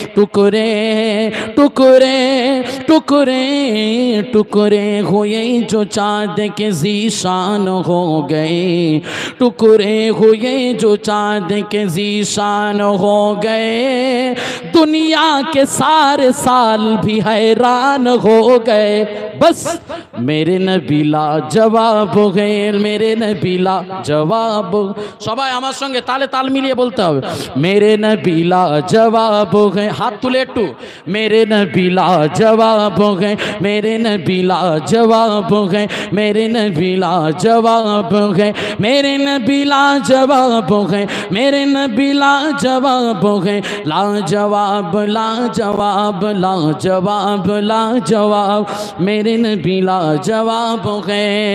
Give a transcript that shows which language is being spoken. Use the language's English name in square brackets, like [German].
[Hindi] टुकड़े टुकड़े टुकड़े टुकड़े हुए जो चाँद के ज़ीशान हो गए, टुकड़े हुए जो चाँद के ज़ीशान हो गए। दुनिया के सारे साल भी हैरान हो गए। बस मेरे नबी लाजवाब है, मेरे नबी लाजवाब। [Bangla] সবাই আমার সঙ্গে তালে তাল মিলিয়ে বলতে হবে, [Hindi] मेरे नबी लाजवाब है। [Bangla] हाथ তুলে একটু, [Hindi] मेरे नबी लाजवाब है, मेरे नबी लाजवाब है, मेरे नबी लाजवाब है, मेरे नबी लाजवाब है, मेरे नबी लाजवाब है। लाजवाब लाजवाब लाजवाब लाजवाब मेरे नबी लाजवाब है।